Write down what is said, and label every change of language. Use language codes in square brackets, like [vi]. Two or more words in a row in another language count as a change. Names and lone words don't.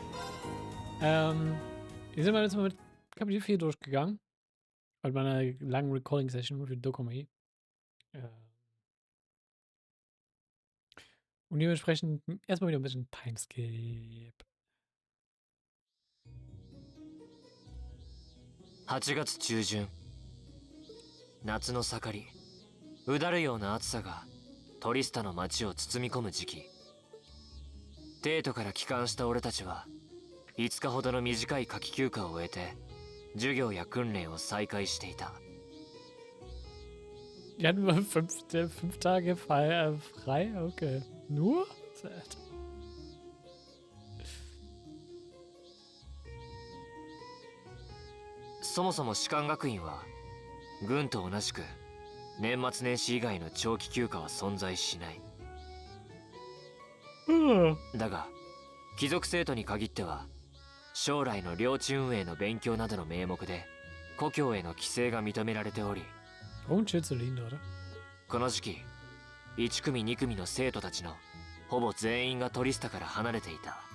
[de] Wir sind jetzt mal mit Kapitel 4 durchgegangen. Bei meiner langen Recording-Session für Dokumi. Und dementsprechend erstmal wieder ein bisschen Timeskip. [ja] 8 月中旬、夏の盛り、うだるような暑さがトリスタの街を包み込む時期。デートから帰還した俺たちは5日ほどの短い夏季休暇を終えて授業や訓練を再開していた。 [de] Die hatten wir 5 Tage frei? Okay. Nur? Sad. [ja] そもそも士官学院は軍と同じく年末年始以外の長期休暇は存在しない。だが貴族生徒に限っては将来の領地運営の勉強などの名目で故郷への帰省が認められており、この時期1組2組の生徒たちのほぼ全員がトリスタから離れていた。